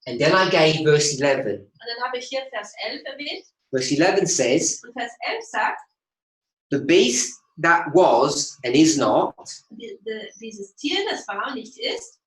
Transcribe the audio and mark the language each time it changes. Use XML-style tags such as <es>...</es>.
<en>And then I gave verse 11.</en> <de>Und dann habe ich hier Vers 11 erwähnt.</de> <en>Verse 11 says,</en> <de>Und Vers 11 sagt,</de> <en>the beast that was and is not,</en> <de>dieses Tier, das war und nicht ist,</de>